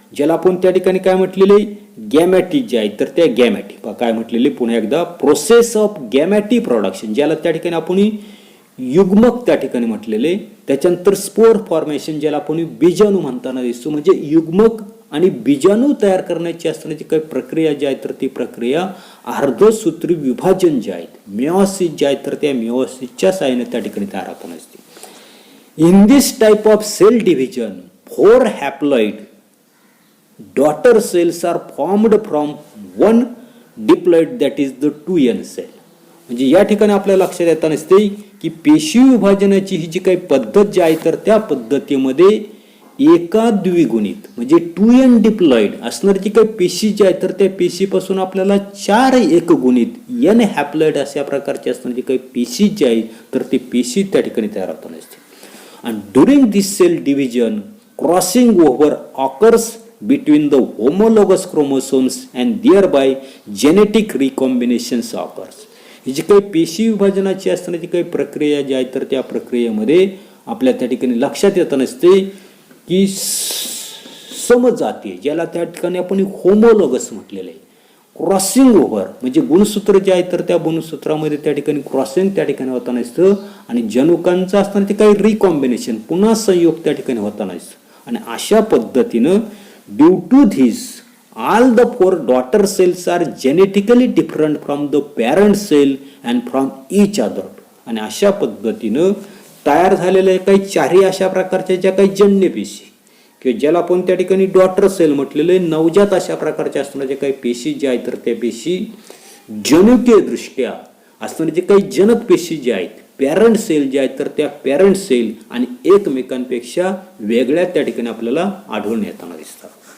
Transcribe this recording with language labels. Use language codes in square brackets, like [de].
[mr] ज्याला आपण त्या ठिकाणी काय म्हटलेले गॅमॅटिक जे आहे तर त्या गॅमॅटिक काय म्हटलेले पुन्हा एकदा [en] process of gametic production, [mr] ज्याला त्या ठिकाणी आपण युग्मक त्या ठिकाणी म्हटलेले. त्याच्यानंतर स्पोर फॉर्मेशन, ज्याला आपण बीजाणू म्हणताना दिसतो. म्हणजे युग्मक आणि बीजाणू तयार करण्याची असतानाची काही प्रक्रिया जी आहे तर ती प्रक्रिया अर्धसूत्री विभाजन जे आहेत मिओसिस जे आहे तर त्या मिओसिसच्या साहाय्याने त्या ठिकाणी तयार होताना असते. [en] In this type of cell division 4 haploid daughter cells are formed from one diploid, that is the 2n cell. [mr] म्हणजे या ठिकाणी आपल्याला लक्षात येताना असते की पेशी विभाजनाची ही जी काही पद्धत जी आहे तर त्या पद्धतीमध्ये एका द्विगुणित म्हणजे 2n डिप्लॉइड असणारी जी काही पेशी जी आहे तर त्या पेशीपासून आपल्याला 4 एकगुणित n हॅप्लॉइड अशा प्रकारची असणारी जी काही पेशी जी आहे तर ती पेशी त्या ठिकाणी तयार होताना असते. [en] आणि during this cell division crossing over occurs between the homologous chromosomes and thereby genetic recombinations occurs. [mr] ही जी काही पेशी विभाजनाची असताना जी काही प्रक्रिया जी आहे तर त्या प्रक्रियेमध्ये आपल्या त्या ठिकाणी लक्षात येत नसते की समजाती, ज्याला त्या ठिकाणी आपण होमोलॉगस म्हटलेलं आहे. क्रॉसिंग ओव्हर म्हणजे गुणसूत्र जे आहे तर त्या गुणसूत्रामध्ये त्या ठिकाणी क्रॉसिंग त्या ठिकाणी होताना असतं आणि जनुकांचं असताना ते काही रिकॉम्बिनेशन पुन्हा संयोग त्या ठिकाणी होताना असतं. आणि अशा पद्धतीनं [en] due to this all the 4 daughter cells are genetically different from the parent cell and from each other. [mr] आणि अशा पद्धतीनं तयार झालेल्या काही चारही अशा प्रकारच्या ज्या काही जन्य पेशी किंवा ज्याला आपण त्या ठिकाणी डॉटर सेल म्हटलेले नवजात अशा प्रकारच्या असणाऱ्या काही पेशी ज्या आहेत तर त्या पेशी जनुकीय दृष्ट्या असणारे जे काही जनक पेशी ज्या आहेत पॅरेंट सेल जे आहेत तर त्या पॅरेंट सेल आणि एकमेकांपेक्षा वेगळ्या त्या ठिकाणी आपल्याला आढळून येताना दिसतात.